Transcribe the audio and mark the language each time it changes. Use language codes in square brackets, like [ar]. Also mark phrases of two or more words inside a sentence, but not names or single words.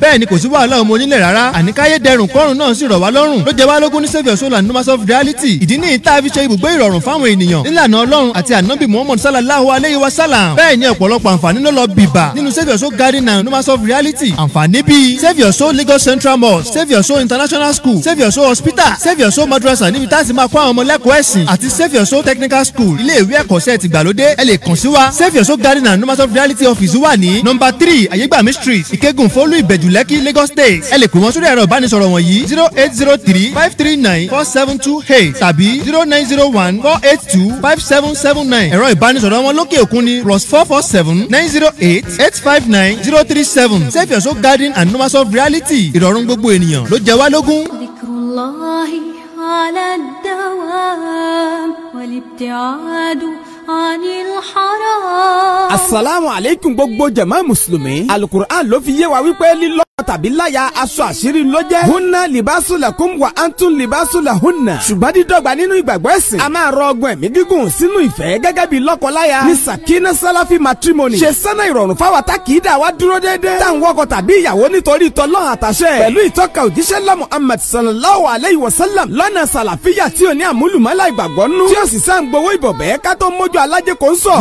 [yo] Bẹ́ẹ̀ ni kò sí wàhálà ọmọ onílẹ̀ rárá. Àníkáyé dẹrùn kọ́rùn náà sì rọ̀ wá lọ́rùn. Ló jẹ́ wá lógún ní Save Your Soul and Numas of Reality. Ìdí nìyí tá a fi ṣe ibùgbé ìrọ̀rùn fáwọn ènìyàn nílànà Ọlọ́run àti ànábì Muhammad [ar] صلى الله عليه وسلم. [yo] Bẹ́ẹ̀ ni ọ̀pọ̀lọpọ̀ àǹfààní ló lọ bìbà nínú Save Your Soul Garden and Numas of Reality. Àǹfààní bíi Save Your Soul Lagos Central Mosque, Save Your Soul International School, Save Your Soul Hospital, Save Your Soul Madrasa níbi tá a ti máa kó àwọn ọmọ lẹ́kọ̀ọ́ ẹ̀sìn àti Save Your Soul Technical School ilé ìwé ẹ̀kọ́ṣẹ́ ti gbàlódé. Ẹ lè kàn sí wa Save Your Soul Garden and Numas of Reality office wà ní number 3 Ayégbàmí Street Ìkẹ́gùn Fólú Ìbẹ̀jú Lẹ́kì Lagos State. Ẹ lè pè wọ́n sórí ẹ̀rọ ìbánisọ̀rọ̀ wọ̀nyí 0803-539-4728 tàbí 0901-482-5779. Ẹ̀rọ ìbánisọ̀rọ̀ wọn lókè òkun ni +447-908-859-037. Save Your Soul Garden and Numas of Reality. Ìrọ̀rùn gbogbo ènìyàn ló jẹ wá lógún. [ar] ذكر الله على الدوام والابتعاد عن الحرام. السلام عليكم [yo] gbogbo jama Mùsùlùmí. Alukur'an ló fi yé wa wípé lílọ́ tàbí láya aṣọ àṣírí ló jẹ́. [ar] هن لباس لكم وأنتم لباس لهن. [yo] Ṣùgbọ́n dídọ́gba nínú ìgbàgbọ́ ẹ̀sìn. A máa rọ ọgbọ́n ẹ̀mí gígùn sínú ìfẹ́ gẹ́gẹ́ bí lọ́kọláya. Ní Sakina Salafi Matrimony. Ṣe sẹ́nà ìrọ̀rùn fáwa tá kì í dà wá dúró déédéé. Tá ń wọkọ̀ tàbí ìyàwó nítorí tọ́lọ́hàn àtàṣẹ. Pẹ̀lú ìtọ́ka òjíṣẹ́ ńlá Muhammad [ar] صلى الله عليه وسلم. [yo] Lọ́nà sàlàfíyà tí ò ní àmúlùmọ́lá ìgbàgbọ́ nú. Tí ó sì sá ń gbowó ìbọ̀bẹ́ ká tó mójú alájẹ kò ń sọ.